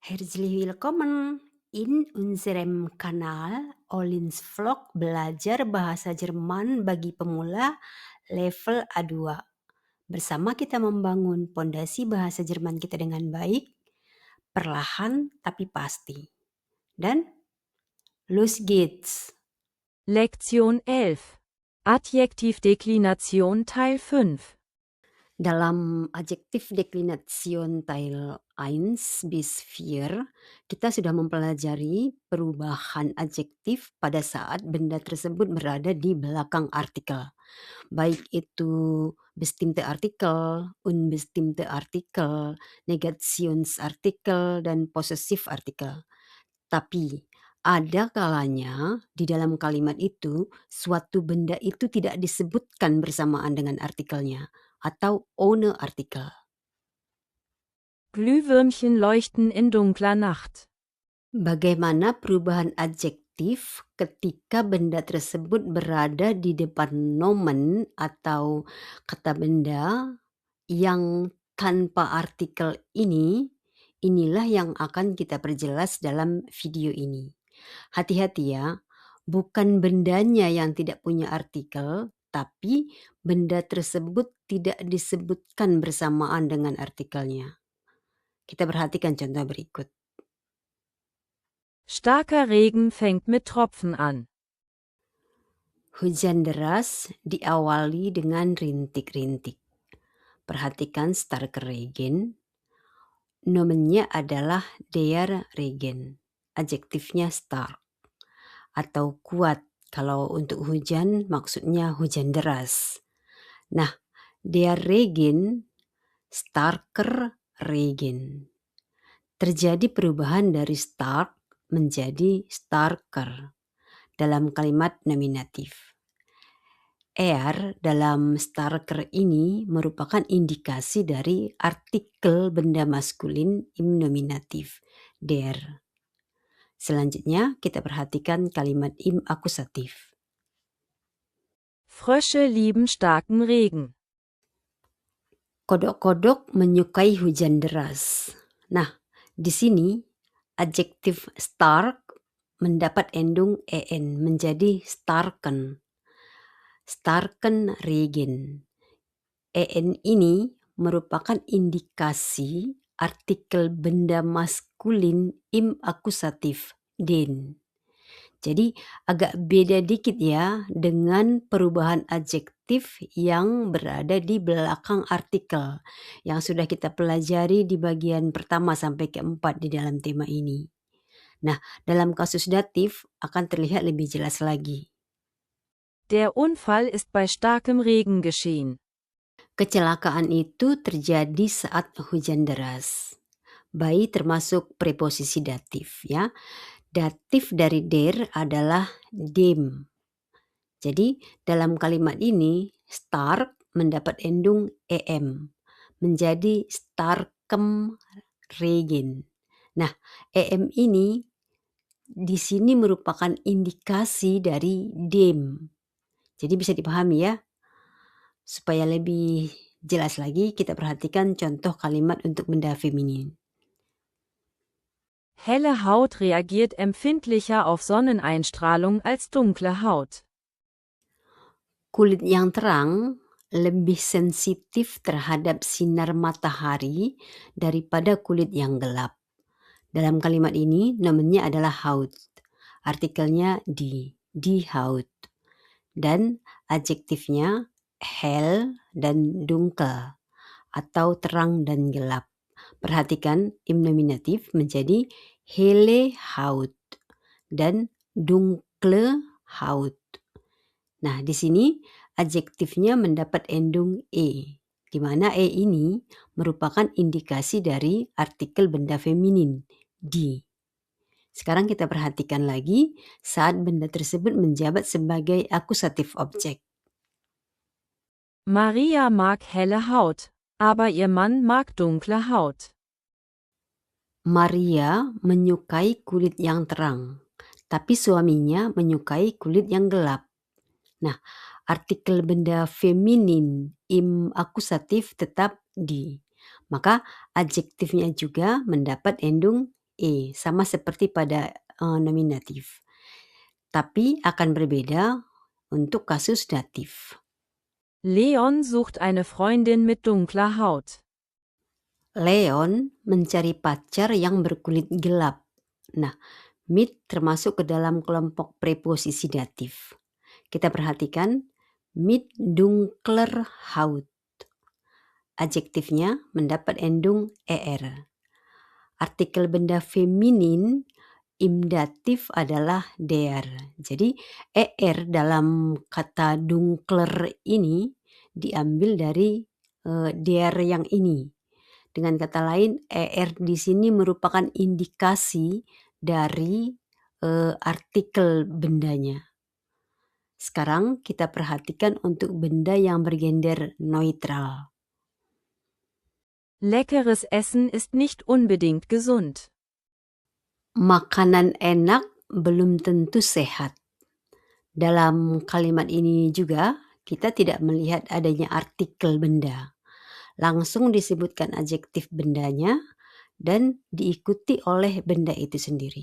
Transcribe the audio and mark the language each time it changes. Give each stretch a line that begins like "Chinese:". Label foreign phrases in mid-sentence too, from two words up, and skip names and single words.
German: Herzlich willkommen in unserem Kanal Olin's Vlog Belajar Bahasa Jerman bagi Pemula level A2.
Indonesian: Bersama kita membangun pondasi bahasa Jerman kita dengan baik, perlahan tapi pasti. Dan
German: los geht's! Lektion 11. Adjektivdeklination Teil 5.
Indonesian: Dalam adjektif deklination
German: Teil 1 bis 4,
Indonesian: kita sudah mempelajari perubahan adjektif pada saat benda tersebut berada di belakang artikel. Baik itu
German: bestimmte Artikel, unbestimmte Artikel, Negationsartikel,
Indonesian: dan
German: possessive Artikel.
Indonesian: Tapi ada kalanya di dalam kalimat itu suatu benda itu tidak disebutkan bersamaan dengan artikelnya atau
German: ohne Artikel. Glühwürmchen leuchten in dunkler Nacht.
Indonesian: Bagaimana perubahan adjektif ketika benda tersebut berada di depan nomen atau kata benda yang tanpa artikel ini, inilah yang akan kita perjelas dalam video ini. Hati-hati ya, bukan bendanya yang tidak punya artikel, tapi benda tersebut tidak disebutkan bersamaan dengan artikelnya. Kita perhatikan contoh berikut.
German: Starker Regen fängt mit Tropfen an.
Indonesian: Hujan deras diawali dengan rintik-rintik. Perhatikan
German: starker Regen.
Indonesian: Nomennya adalah
German: der Regen.
Indonesian: Adjektifnya stark atau kuat. Kalau untuk hujan maksudnya hujan deras. Nah,
German: der Regen, starker Regen.
Indonesian: Terjadi perubahan dari stark menjadi starker dalam kalimat nominatif. Dalam starker ini merupakan indikasi dari artikel benda maskulin
German: im nominatif,
Indonesian: der. Selanjutnya kita perhatikan kalimat
German: im akusatif. Frösche lieben starken Regen.
Indonesian: Kodok-kodok menyukai hujan deras. Nah, di sini adjektif stark mendapat endung en menjadi starken.
German: Starken Regen.
Indonesian: En ini merupakan indikasi artikel benda maskulin
German: im akusatif,
Indonesian: den. Jadi agak beda dikit ya dengan perubahan adjektif yang berada di belakang artikel yang sudah kita pelajari di bagian pertama sampai keempat di dalam tema ini. Nah, dalam kasus datif akan terlihat lebih jelas lagi.
German: Der Unfall ist bei starkem Regen geschehen.
Indonesian: Kecelakaan itu terjadi saat hujan deras. Bei termasuk preposisi datif ya. Datif dari der adalah dem. Jadi dalam kalimat ini stark mendapat endung em menjadi
German: starkem Regen.
Indonesian: Nah, em ini di sini merupakan indikasi dari dem. Jadi bisa dipahami ya. Supaya lebih jelas lagi kita perhatikan contoh kalimat untuk benda feminin.
German: Helle Haut reagiert empfindlicher auf Sonneneinstrahlung als dunkle Haut.
Indonesian: Kulit yang terang lebih sensitif terhadap sinar matahari daripada kulit yang gelap. Dalam kalimat ini nomennya adalah Haut. Artikelnya
German: die Haut.
Indonesian: Dan adjektifnya hell dan dunkel atau terang dan gelap. Perhatikan
German: im nominatif
Indonesian: menjadi
German: helle Haut
Indonesian: dan
German: dunkle Haut.
Indonesian: Nah, di sini adjektifnya mendapat endung di mana ini merupakan indikasi dari artikel benda feminin, die. Sekarang kita perhatikan lagi saat benda tersebut menjabat sebagai akusatif objek.
German: Maria mag helle Haut, aber ihr Mann mag dunkle Haut.
Indonesian: Maria menyukai kulit yang terang, tapi suaminya menyukai kulit yang gelap. Nah, artikel benda feminin
German: im akusatif
Indonesian: tetap di. Maka adjektifnya juga mendapat endung e, sama seperti pada nominatif. Tapi akan berbeda untuk kasus datif.
German: Leon sucht eine Freundin mit dunkler Haut.
Indonesian: Leon mencari pacar yang berkulit gelap. Nah, mit termasuk ke dalam kelompok preposisi datif. Kita perhatikan
German: mit dunkler Haut.
Indonesian: Adjektifnya mendapat endung er. Artikel benda feminin
German: im datif
Indonesian: adalah der. Jadi er dalam kata dunkler ini diambil dari der yang ini. Dengan kata lain, er di sini merupakan indikasi dari artikel bendanya. Sekarang kita perhatikan untuk benda yang bergender neutral.
German: Leckeres Essen ist nicht unbedingt gesund.
Indonesian: Makanan enak belum tentu sehat. Dalam kalimat ini juga kita tidak melihat adanya artikel benda. Langsung disebutkan adjektif bendanya dan diikuti oleh benda itu sendiri.